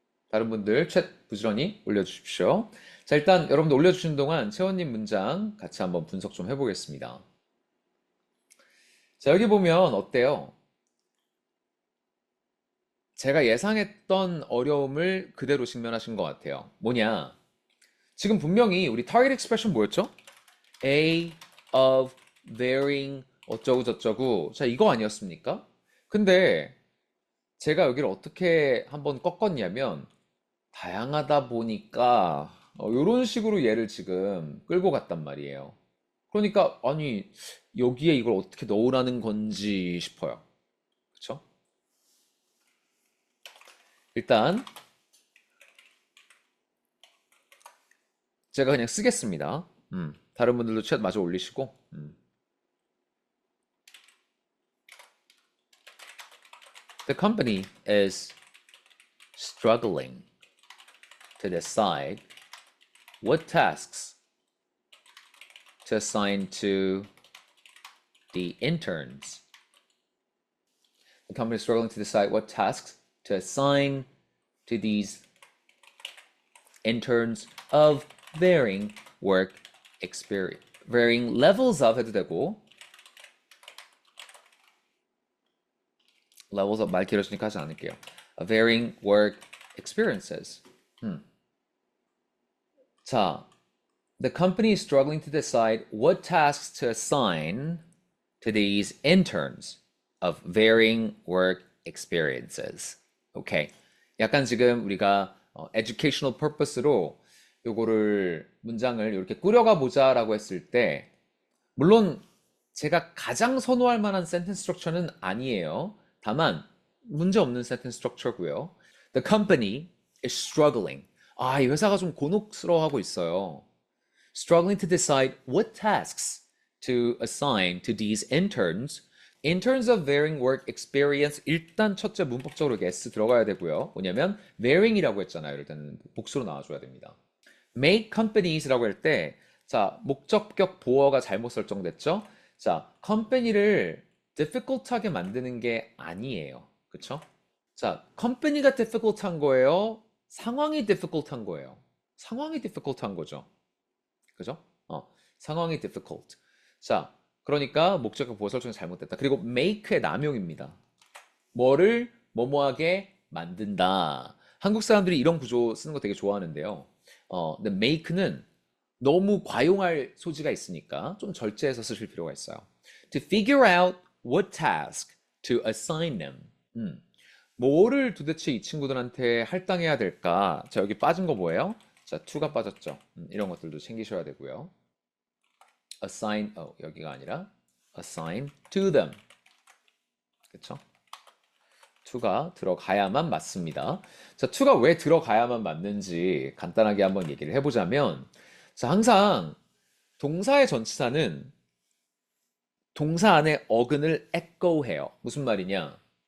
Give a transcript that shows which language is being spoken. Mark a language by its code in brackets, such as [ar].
[ko] 다른 분들 챗 부지런히 올려주십시오. 자, 일단 여러분들 올려주시는 동안 채원님 문장 같이 한번 분석 좀 해보겠습니다. 자, 여기 보면 어때요? 제가 예상했던 어려움을 그대로 직면하신 것 같아요. 뭐냐? 지금 분명히 우리 target expression 뭐였죠? [en] A of varying [ko] 어쩌고 저쩌고. 자, 이거 아니었습니까? 근데 제가 여기를 어떻게 한번 꺾었냐면 다양하다 보니까 이런 식으로 얘를 지금 끌고 갔단 말이에요. 그러니까 아니 여기에 이걸 어떻게 넣으라는 건지 싶어요. 그쵸? 일단 제가 그냥 쓰겠습니다. 다른 분들도 챗 마저 올리시고 [en] The company is struggling to decide what tasks to assign to the interns. The company is struggling to decide what tasks to assign to these interns of varying work experience. varying levels of [ko] 해도 되고 levels of 말 길어지니까 하지 않을게요. [en] varying work experiences. 자, the company is struggling to decide what tasks to assign to these interns of varying work experiences. [ko] 오케이. 약간 지금 우리가 educational purpose로 요거를 문장을 이렇게 꾸려가 보자라고 했을 때 물론 제가 가장 선호할 만한 센텐스 스트럭처는 아니에요. 다만 문제 없는 센텐스 스트럭처고요. [en] The company is struggling. [ko] 이 회사가 좀 곤혹스러워하고 있어요. [en] Struggling to decide what tasks to assign to these interns. Interns of varying work experience. [ko] 일단 첫째 문법적으로 S 들어가야 되고요. 뭐냐면 varying이라고 했잖아요. 이럴 때는 복수로 나와줘야 됩니다. [en] Make companies [ko] 라고 할 때 자, 목적격 보어가 잘못 설정됐죠? 자, company를 difficult하게 만드는 게 아니에요. 그쵸? 자, company가 difficult한 거예요? 상황이 difficult한 거예요? 상황이 difficult한 거죠. 그죠? 상황이 difficult. 자, 그러니까 목적격 보어 설정이 잘못됐다. 그리고 make의 남용입니다. 뭐를 뭐뭐하게 만든다. 한국 사람들이 이런 구조 쓰는 거 되게 좋아하는데요. 근데 make는 너무 과용할 소지가 있으니까 좀 절제해서 쓰실 필요가 있어요. [en] To figure out what task to assign them. [ko] 뭐를 도대체 이 친구들한테 할당해야 될까? 자, 여기 빠진 거 뭐예요? 자, to가 빠졌죠. 이런 것들도 챙기셔야 되고요. assign, 여기가 아니라 [en] assign to them. [ko] 그쵸? to가 들어가야만 맞습니다. 자, to가 왜 들어가야만 맞는지 간단하게 한번 얘기를 해보자면, 자, 항상 동사의 전치사는 동사 안에 어근을 echo해요. 무슨 말이냐?